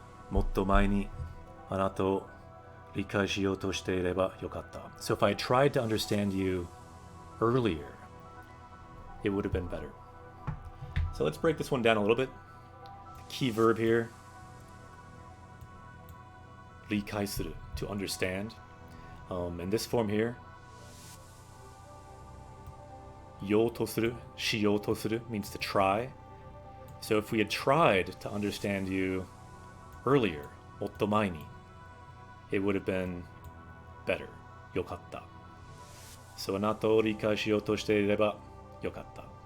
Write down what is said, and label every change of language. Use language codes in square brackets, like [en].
[ja] もっと前にあなたを理解しようとしていればよかった. [en] So if I tried to understand you earlier, it would have been better. So let's break this one down a little bit. The key verb here, 理解する, to understand. And this form here, ようとする, しようとする means to try. So if we had tried to understand you earlier, [ja] もっと前に [en] it would have been better. [ja] よかった。 So あなたを理解しようとしていればよかった。